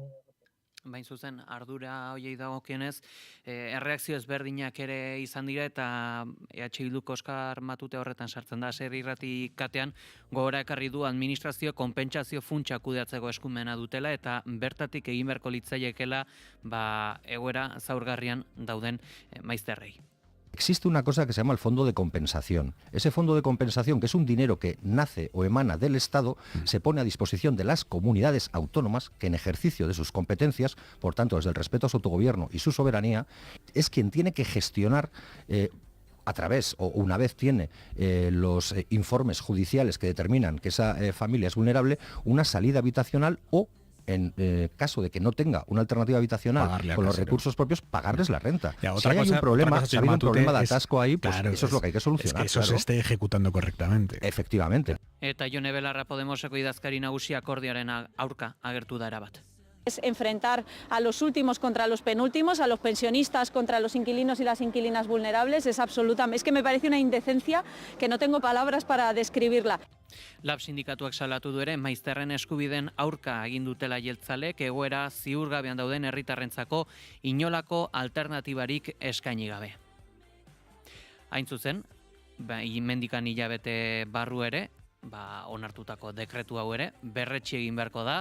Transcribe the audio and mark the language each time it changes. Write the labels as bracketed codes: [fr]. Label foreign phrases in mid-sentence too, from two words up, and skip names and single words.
[eu] Bain zuzen, ardura hoiei dagokienez, erreakzio ezberdinak ere izan dira eta EH Bilduk Oskar Matute horretan sartzen da, Ser Irrati katean gogora ekarri du administrazio konpentsazio funtsa kudeatzeko eskumena dutela eta bertatik egin beharko litzaiekela egoera zaurgarrian dauden maizterrei. [es] Existe una cosa que se llama el fondo de compensación. Ese fondo de compensación, que es un dinero que nace o emana del Estado, se pone a disposición de las comunidades autónomas que en ejercicio de sus competencias, por tanto desde el respeto a su autogobierno y su soberanía, es quien tiene que gestionar a través o una vez tiene los informes judiciales que determinan que esa familia es vulnerable, una salida habitacional o en caso de que no tenga una alternativa habitacional con los recursos propios, pagarles la renta. Si hay un problema, si ha habido un problema de atasco ahí, pues eso es lo que hay que solucionar. Es que eso se esté ejecutando correctamente. Efectivamente. [eu] Eta Jone Belarra Podemoseko idazkari nagusi akordioaren aurka agertu da erabat. [es] Es enfrentar a los últimos contra los penúltimos, a los pensionistas contra los inquilinos y las inquilinas vulnerables, es que me parece una indecencia que no tengo palabras para describirla. [eu] Lab sindikatuak salatu du ere maizterren eskubideen aurka egin dutela jeltzalek egoera ziurgabean dauden herritarrentzako inolako alternatibarik eskaini gabe. Hain zuzen, mendikan hilabete barru ere, onartutako dekretu hau ere, berretsi egin beharko da.